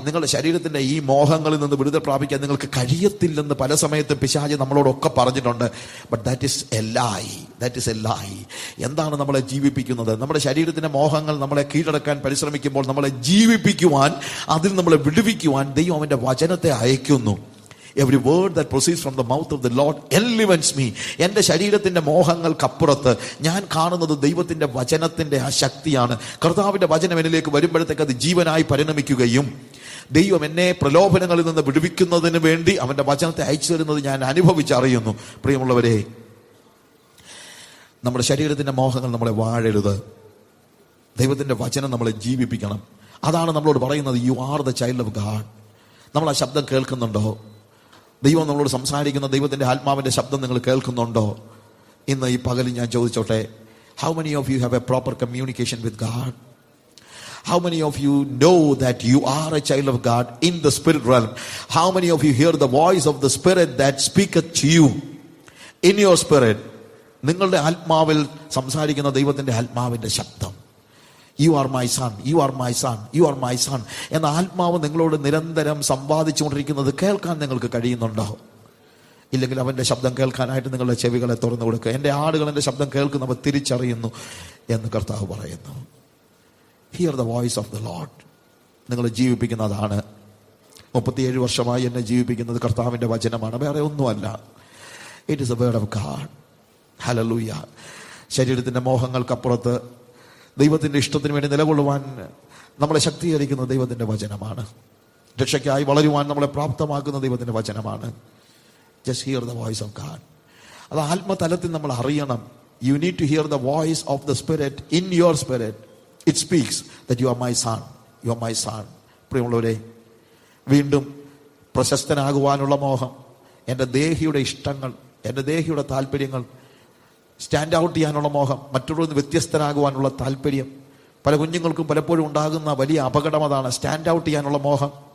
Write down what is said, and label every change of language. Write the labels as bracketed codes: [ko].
[ml] നിങ്ങളുടെ ശരീരത്തിന്റെ ഈ മോഹങ്ങളിൽ നിന്ന് വിടുതൽ പ്രാപിക്കാൻ നിങ്ങൾക്ക് കഴിയത്തില്ലെന്ന് പല സമയത്തും പിശാച് നമ്മളോടൊക്കെ പറഞ്ഞിട്ടുണ്ട്. [en] But that is a lie, that is a lie. [ml] എന്താണ് നമ്മളെ ജീവിപ്പിക്കുന്നത്? നമ്മുടെ ശരീരത്തിന്റെ മോഹങ്ങൾ നമ്മളെ കീഴടക്കാൻ പരിശ്രമിക്കുമ്പോൾ നമ്മളെ ജീവിപ്പിക്കുവാൻ, അതിൽ നമ്മളെ വിടുവിക്കുവാൻ ദൈവം അവന്റെ വചനത്തെ അയക്കുന്നു. [en] Every word that proceeds from the mouth of the Lord elevates me. [ml] എൻ്റെ ശരീരത്തിന്റെ മോഹങ്ങൾക്കപ്പുറത്ത് ഞാൻ കാണുന്നത് ദൈവത്തിന്റെ വചനത്തിന്റെ ആ ശക്തിയാണ്. കർത്താവിന്റെ വചനം എന്നിലേക്ക് വരുമ്പോഴത്തേക്ക് അത് ജീവനായി പരിണമിക്കുകയും ദൈവം എന്നെ പ്രലോഭനങ്ങളിൽ നിന്ന് വിടുവിക്കുന്നതിന് വേണ്ടി അവന്റെ വചനത്തെ അയച്ചു തരുന്നത് ഞാൻ അനുഭവിച്ചറിയുന്നു. പ്രിയമുള്ളവരെ, നമ്മുടെ ശരീരത്തിന്റെ മോഹങ്ങൾ നമ്മളെ വാഴരുത്. ദൈവത്തിന്റെ വചനം നമ്മളെ ജീവിപ്പിക്കണം. അതാണ് നമ്മളോട് പറയുന്നത്, [en] You are the child of God. [ml] നമ്മൾ ആ ശബ്ദം കേൾക്കുന്നുണ്ടോ? ദൈവം നമ്മളോട് സംസാരിക്കുന്ന ദൈവത്തിന്റെ ആത്മാവിന്റെ ശബ്ദം നിങ്ങൾ കേൾക്കുന്നുണ്ടോ? ഇന്ന് ഈ പകലിൽ ഞാൻ ചോദിച്ചോട്ടെ, [en] How many of you have a proper communication with God? How many of you know that you are a child of God in the spirit realm? How many of you hear the voice of the Spirit that speaketh to you in your spirit? [ml] നിങ്ങളുടെ ആത്മാവിൽ സംസാരിക്കുന്ന ദൈവത്തിന്റെ ആത്മാവിന്റെ ശബ്ദം, [en] you are my son, [ml] you are my son, you are my son എന്ന ആത്മാവ് നിങ്ങളോട് നിരന്തരം സംവാദിച്ചുകൊണ്ടിരിക്കുന്നത് കേൾക്കാൻ നിങ്ങൾക്ക് കഴിയുന്നുണ്ടോ? ഇല്ലെങ്കിൽ അവന്റെ ശബ്ദം കേൾക്കാനായിട്ട് നിങ്ങളുടെ ചെവികളെ തുറന്നു കൊടുക്കുക. എൻ്റെ ആടുകൾ എൻ്റെ ശബ്ദം കേൾക്കുന്നവർ തിരിച്ചറിയുന്നു എന്ന് കർത്താവ് പറയുന്നു. [en] Hear the voice of the Lord. [ml] നിങ്ങളെ ജീവിപ്പിക്കുന്നതാണ്. 37 വർഷമായി എന്നെ ജീവിപ്പിക്കുന്നത് കർത്താവിന്റെ വചനമാണ്, വേറെ ഒന്നുമല്ല. [en] It is a word of God. [ml] Hallelujah. ശരീരത്തിന്റെ മോഹങ്ങൾക്കപ്പുറത്ത് ദൈവത്തിന്റെ ഇഷ്ടത്തിന് വേണ്ടി നിലകൊള്ളുവാൻ നമ്മളെ ശക്തീകരിക്കുന്ന ദൈവത്തിന്റെ വചനമാണ്. രക്ഷയ്ക്കായി വളരുവാൻ നമ്മളെ പ്രാപ്തമാക്കുന്ന ദൈവത്തിന്റെ വചനമാണ്. [en] Just hear the voice of God. [ml] അത് ആത്മതലത്തിൽ നമ്മൾ അറിയണം. [en] You need to hear the voice of the spirit in your spirit. It speaks that you are my son, you are my son. [ml] പ്രിയമുള്ളവരെ, വീണ്ടും പ്രശസ്തനാകുവാനുള്ള മോഹം, എൻ്റെ ദേഹിയുടെ ഇഷ്ടങ്ങൾ, എൻ്റെ ദേഹിയുടെ താല്പര്യങ്ങൾ, സ്റ്റാൻഡ് ഔട്ട് ചെയ്യാനുള്ള മോഹം, മറ്റുള്ളവരിൽ നിന്ന് വ്യത്യസ്തനാകുവാനുള്ള താല്പര്യം. പല കുഞ്ഞുങ്ങൾക്കും പലപ്പോഴും ഉണ്ടാകുന്ന വലിയ അപകടം അതാണ്, സ്റ്റാൻഡ് ഔട്ട് ചെയ്യാനുള്ള മോഹം.